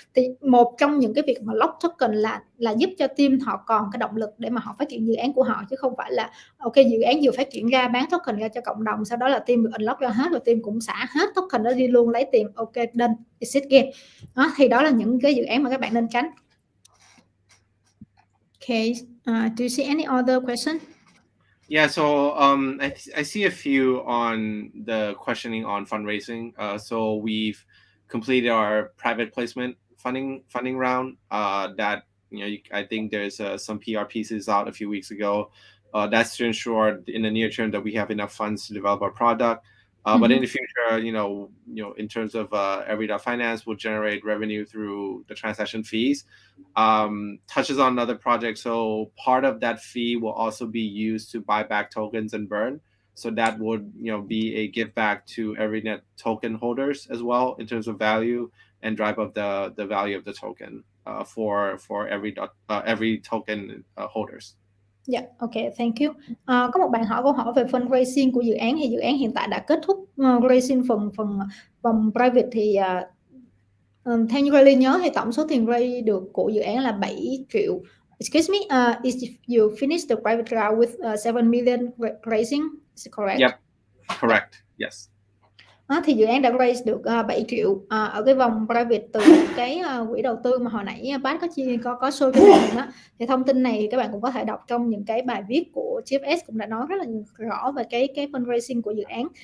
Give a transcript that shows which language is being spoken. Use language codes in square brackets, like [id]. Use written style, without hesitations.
[vi] Thì một trong những cái việc mà lock token là giúp cho team họ còn cái động lực để mà họ phát triển dự án của họ, chứ không phải là ok dự án vừa phát triển ra bán token ra cho cộng đồng, sau đó là team unlock ra hết rồi team cũng xả hết token đó đi luôn lấy tiền, [en] ok done, exit game [vi] đó. Thì đó là những cái dự án mà các bạn nên tránh. [en] Okay, do you see any other question? Yeah, so I see a few on the questioning on fundraising. So we've completed our private placement funding round. That I think there's some PR pieces out a few weeks ago. That's to ensure in the near term that we have enough funds to develop our product. But in the future, in terms of Evry.finance will generate revenue through the transaction fees. Touches on another project. So part of that fee will also be used to buy back tokens and burn. So that would, be a give back to EvryNet token holders as well in terms of value and drive up the value of the token. for every token holders. Yeah, okay, thank you. [vi] Có một bạn hỏi câu hỏi về fundraising của dự án, thì dự án hiện tại đã kết thúc raising phần vòng private thì theo như Riley nhớ thì tổng số tiền raise được của dự án là 7 triệu. [en] Excuse me, if you finish the private round with 7 million raising, is it correct? Yep, correct. Yes. [vi] Thì dự án đã raise được 7 triệu ở cái vòng private từ cái quỹ đầu tư mà hồi nãy bác có show cho mình đó. Thì thông tin này các bạn cũng có thể đọc trong những cái bài viết của GFS, cũng đã nói rất là rõ về cái fundraising của dự án.